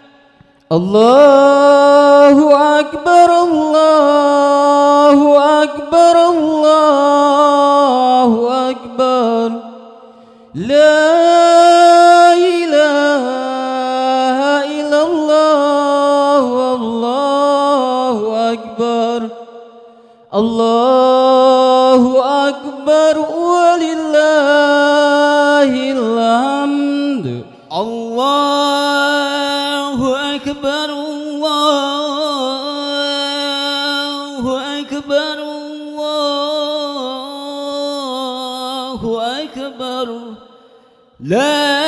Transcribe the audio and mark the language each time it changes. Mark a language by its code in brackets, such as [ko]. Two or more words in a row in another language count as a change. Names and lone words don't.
[ar] الله أكبر، الله أكبر، الله أكبر. لا إله إلا الله، الله أكبر. Allah أكبر ولله الحمد الله أكبر الله أكبر الله أكبر لا